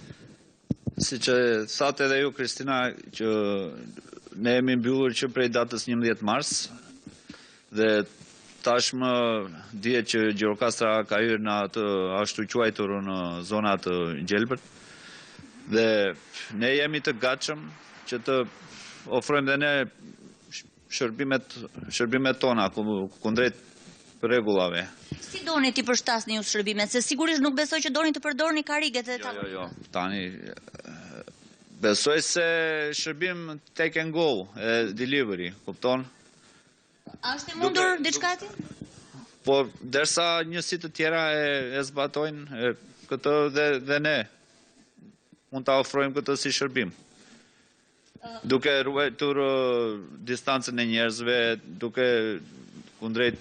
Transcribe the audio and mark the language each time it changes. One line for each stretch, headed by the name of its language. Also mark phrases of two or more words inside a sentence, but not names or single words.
Albanian: Siç e thatë edhe ju, Kristina, që ne jemi mbyllur që prej datës 11 mars dhe tashmë dihet që Gjirokastra ka hyrë në atë ashtu quajtur në zona të gjelbërt dhe ne jemi të gatshëm që të ofrojmë dhe ne shërbimet tona kundrejt rregullave. Si doni ti përshtasni ju shërbimet? Se sigurisht nuk besoj që doni të përdorni kariget e ta. Jo. Tani besoj se shërbim
English: take and go
Albanian: e delivery, kupton? A është e mundur diçka ti? Po, derisa njësit të tjera e zbatojnë këtë dhe ne mund ta ofrojmë këtë si shërbim. Duke ruajtur distancën e njerëzve, duke kundrejt...